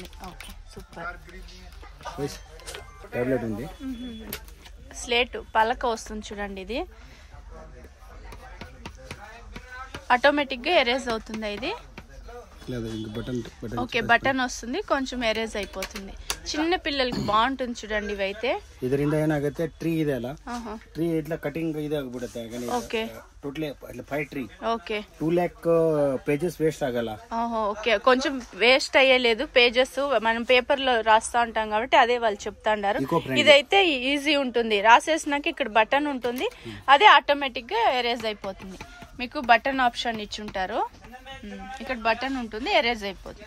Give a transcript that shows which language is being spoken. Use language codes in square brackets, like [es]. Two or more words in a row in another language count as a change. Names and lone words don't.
[en] okay, super. [te] స్లేట్ పలక వస్తుంది చూడండి. ఇది ఆటోమేటిక్ గా ఎరేజ్ అవుతుందా ఇది? [en] okay, button [te] వస్తుంది, కొంచెం ఎరేజ్ అయిపోతుంది. చిన్న పిల్లలకి బాగుంటుంది చూడండి ఇవైతే. [kn] ಇದರಿಂದ ಏನಾಗುತ್ತೆ, ಟ್ರೀ ಇದೆ ಅಲ್ಲ, ಟ್ರೀ ಇಟ್ಲ ಕಟಿಂಗ್ ಇದಾಗ್ಬಿಡುತ್ತೆ. ಓಕೆ, [en] totally 5 tree. [te] ఓకే, [en] 2 lakh pages waste ಆಗಲ್ಲ. [te] ఓకే, కొంచెం వేస్ట్ అయ్యలేదు పేజెస్. మనం పేపర్ లో రాస్తా ఉంటాం కాబట్టి అదే వాళ్ళు చెప్తాండారు. ఇదైతే ఈజీ ఉంటుంది, రాసేసినాక ఇక్కడ బటన్ ఉంటుంది, అదే ఆటోమేటిక్ గా ఎరేజ్ అయిపోతుంది. మీకు [en] button option [te] ఇచ్చుంటారు, ఇక్కడ బటన్ ఉంటుంది, ఎరేజ్ అయిపోతుంది.